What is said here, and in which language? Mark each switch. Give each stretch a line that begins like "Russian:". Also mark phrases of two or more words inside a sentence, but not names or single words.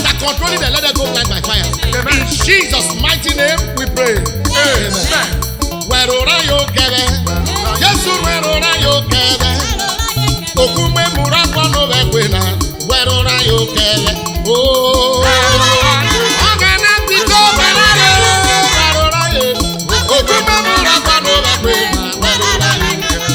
English: controlling them, let them go blind by fire. In Jesus' mighty name we pray. Amen.
Urhobo: Rhuerorayen kebe, Jesu Rhuerorayen kebe, okume murakwa no bekwena, Rhuerorayen kebe. Oh, Oghene biko Rhuerorayen, okume murakwa no bekwena, Rhuerorayen kebe.